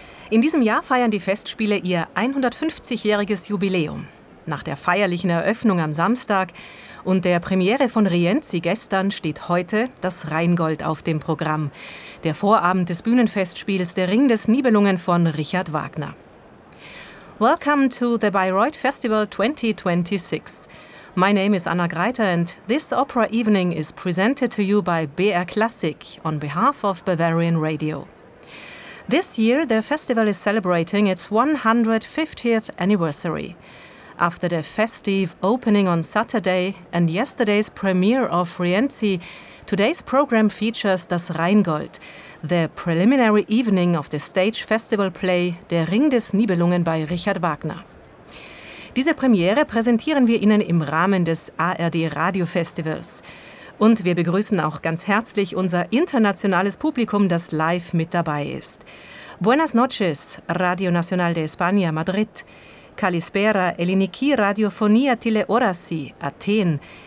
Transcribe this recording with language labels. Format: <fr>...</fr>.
<de>In diesem Jahr feiern die Festspiele ihr 150-jähriges Jubiläum. Nach der feierlichen Eröffnung am Samstag und der Premiere von Rienzi gestern steht heute das Rheingold auf dem Programm. Der Vorabend des Bühnenfestspiels Der Ring des Nibelungen von Richard Wagner.</de> <en>Welcome to the Bayreuth Festival 2026. My name is Anna Greiter and this opera evening is presented to you by BR Classic on behalf of Bavarian Radio. This year the festival is celebrating its 150th anniversary. After the festive opening on Saturday and yesterday's premiere of Rienzi, today's program features Das Rheingold, the preliminary evening of the stage festival play Der Ring des Nibelungen by Richard Wagner.</en> <de>Diese Premiere präsentieren wir Ihnen im Rahmen des ARD Radio Festivals. Und wir begrüßen auch ganz herzlich unser internationales Publikum, das live mit dabei ist.</de> <es>Buenas noches, Radio Nacional de España, Madrid.</es> <el>Kalispera, Eliniki Radiofonia Teleorasi, Athen.</el>